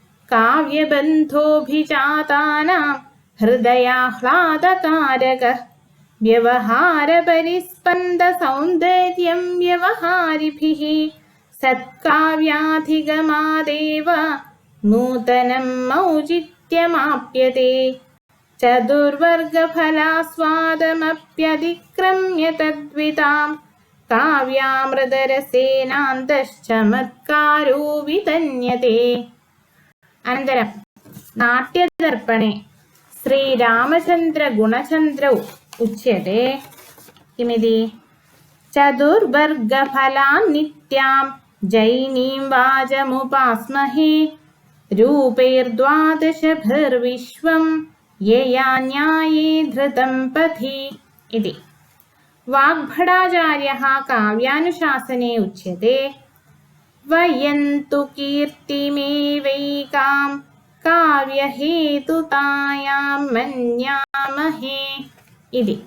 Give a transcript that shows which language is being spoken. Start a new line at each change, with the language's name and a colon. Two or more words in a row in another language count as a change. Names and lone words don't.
Sanskrit: കാവ്യബന്ധോഭിജാതാനാം ഹൃദയാഹ്ലാദകാരകഃ വ്യവഹാരപരിസ്പന്ദസൗന്ദര്യം വ്യവഹാരിഭിഃ സത്കാവ്യാധിഗമാദേവ നൂതനം ഔചിത്യമാപ്യത്തെ ചതുർവർഗഫലാസ്വാദമപ്യതിക്രമ്യ തദ്വിതാം കാവ്യാമൃതരസേനാന്തശ്ചമത്കാരോ വിതന്യത്തെ. അനന്തരം നാട്യദർപ്പണേ ശ്രീരാമചന്ദ്ര ഗുണചന്ദ്രൗ ഉച്യത്തെ കിമിതി चतुर्वर्गफलान् नित्यां जैनीं वाचमुपास्महे रूपैर्द्वादशभिर्विश्वं यया न्याये धृतं पथि इति। वाग्भटाचार्यः काव्यानुशासने उच्यते वयन्तु कीर्तिमेवैकां काव्यहेतुतायां मन्यामहे इति।